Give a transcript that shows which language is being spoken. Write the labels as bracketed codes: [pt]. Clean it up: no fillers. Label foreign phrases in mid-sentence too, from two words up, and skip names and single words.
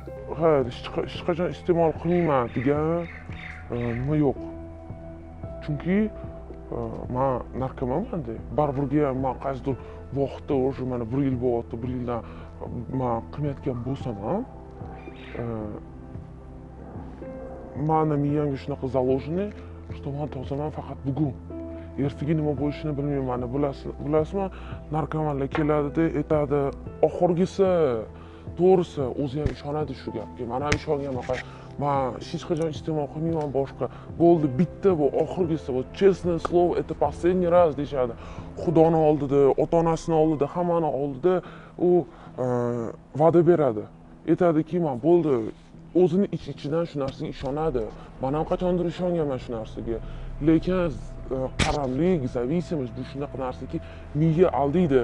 [uz] Ha, hech qachon iste'mol qilmayman degan nima yo'q. Chunki men narkomanman-da. Baribirga men qaysidir vaqtda o'sha mana 1 yil bo'lyapti, 1 yildan men qilmayotgan bo'lsam ham, meni miyamga shunaqa [ru] заложенный, что [uz] men tozaman faqat bugun. Ertaga nima bo'lishini bilmayman. Bilasizmi, narkomanlar keladi-da, aytadi, oxirgisi to'g'risi o'zi ham ishonadi shu gapga. Men ham ishonganman. Men hech qachon iste'mol qilmayman boshqa. Bo'ldi, bitta bu oxirgisi, bu [ru] честное слово, это последний раз [uz] deyshadi. Xudoni oldida, ota-onasini oldida, hammani oldida u va'da beradi. Aytadiki, men bo'ldi, o'zini ichidan shu narsaga ishonadi. Men ham qachondir ishonganman shu narsaga. Lekin qaramlik, zavisimiz bu shunaqa narsaki miya aldaydi.